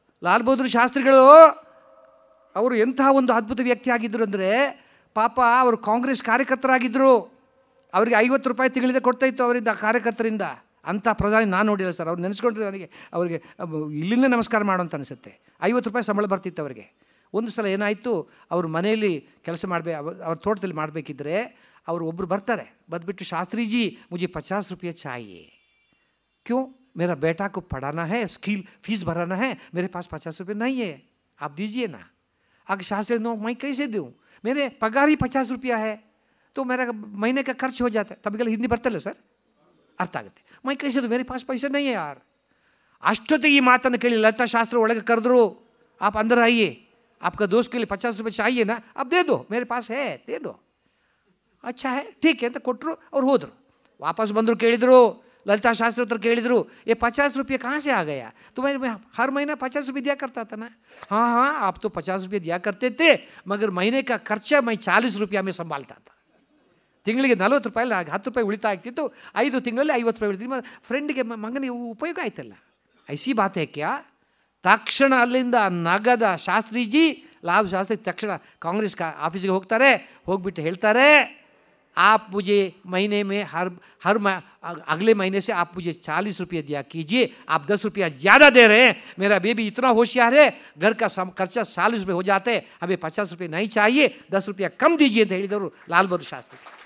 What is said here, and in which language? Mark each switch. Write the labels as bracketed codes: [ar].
[kn] ಲಾಲ್ ಬಹದ್ದೂರ್ ಶಾಸ್ತ್ರಿಗಳು ಅವರು ಎಂತಹ ಒಂದು ಅದ್ಭುತ ವ್ಯಕ್ತಿ ಆಗಿದ್ದರು ಅಂದರೆ, ಪಾಪ ಅವರು ಕಾಂಗ್ರೆಸ್ ಕಾರ್ಯಕರ್ತರಾಗಿದ್ದರು, ಅವರಿಗೆ 50 ರೂಪಾಯಿ ತಿಂಗಳಿಂದ ಕೊಡ್ತಾಯಿತ್ತು ಅವರಿಂದ, ಕಾರ್ಯಕರ್ತರಿಂದ. ಅಂಥ ಪ್ರಧಾನಿ ನಾನು ನೋಡಿಲ್ಲ ಸರ್. ಅವ್ರು ನೆನೆಸ್ಕೊಂಡ್ರೆ ನನಗೆ ಅವರಿಗೆ ಇಲ್ಲಿಂದ ನಮಸ್ಕಾರ ಮಾಡೋ ಅಂತ ಅನಿಸುತ್ತೆ. 50 ರೂಪಾಯಿ ಸಂಬಳ ಬರ್ತಿತ್ತು ಅವರಿಗೆ. ಒಂದು ಸಲ ಏನಾಯಿತು, ಅವ್ರ ಮನೆಯಲ್ಲಿ ಕೆಲಸ ಅವ್ರ ತೋಟದಲ್ಲಿ ಮಾಡಬೇಕಿದ್ರೆ ಅವರು ಒಬ್ಬರು ಬರ್ತಾರೆ, ಬಂದುಬಿಟ್ಟು, [hi] ಶಾಸ್ತ್ರೀಜಿ ಮುझे 50 रुपये चाहिए, क्यों, मेरा बेटा को पढ़ाना है, स्कूल फीस भराना है, मेरे पास 50 रुपये नहीं है, आप दीजिए ना. आगे शास्त्री, नो मैं कैसे दूँ, मेरे पगार ही 50 रुपया है, तो मेरा महीने का खर्च हो जाता है. तभी हिंदी [kn] ಬರ್ತಲ್ಲ ಸರ್, ಅರ್ಥ ಆಗುತ್ತೆ. [hi] ಮೈ ಕೈಸದು, ಮೇರೆ ಪಾಸ್ ಪೈಸೆ ನೈ ಯಾರ್. [kn] ಅಷ್ಟೊತ್ತಿಗೆ ಈ ಮಾತನ್ನು ಕೇಳಿ ಲತಾ ಶಾಸ್ತ್ರಿ ಒಳಗೆ ಕರೆದ್ರು, [hi] आप अंदर आइए, आपका दोस्त के लिए 50 रुपये चाहिए ना, अब दे दो, मेरे पास है, दे दो. अच्छा है, ठीक है [kn] ಅಂತ ಕೊಟ್ಟರು. ಅವ್ರು ಹೋದರು. ವಾಪಸ್ ಬಂದರು, ಕೇಳಿದರು, [hi] ललिता शास्त्री उत्तर [kn] ಕೇಳಿದರು, [hi] ये 50 रुपये कहाँ से आ गया, तुम्हें हर महीना 50 रुपये दिया करता था ना. हाँ हाँ, आप तो 50 रुपये दिया करते थे, मगर महीने का खर्चा मैं 40 रुपया में संभालता था. [kn] ತಿಂಗಳಿಗೆ 40 ರೂಪಾಯಿ, 10 ರೂಪಾಯಿ ಉಳಿತಾಯ ಆಗ್ತಿತ್ತು, 5 ತಿಂಗಳಲ್ಲಿ 50 ರೂಪಾಯಿ ಉಳಿತಿತ್ತು. ಫ್ರೆಂಡಿಗೆ ಮಗನಿಗೆ ಉಪಯೋಗ ಆಯ್ತಲ್ಲ. [hi] ಐಸಿ ಬಾತೆ ಕ್ಯಾ. [kn] ತಕ್ಷಣ ಅಲ್ಲಿಂದ ನಗದ ಶಾಸ್ತ್ರೀಜಿ, ಲಾಭ ಶಾಸ್ತ್ರಿ ತಕ್ಷಣ ಕಾಂಗ್ರೆಸ್ ಆಫೀಸಿಗೆ ಹೋಗ್ತಾರೆ. ಹೋಗ್ಬಿಟ್ಟು ಹೇಳ್ತಾರೆ, [hi] आप मुझे महीने में हर अगले महीने से आप मुझे 40 रुपये दिया कीजिए, आप 10 रुपया ज़्यादा दे रहे हैं, मेरा बेबी इतना होशियार है, घर का खर्चा 40 रुपये हो जाते हैं, हमें 50 रुपये नहीं चाहिए, 10 रुपया कम दीजिए [kn] ಅಂತ ಹೇಳಿದವರು [hi] ಲಾಲ್ ಬಹದ್ದೂರ್ ಶಾಸ್ತ್ರಿ.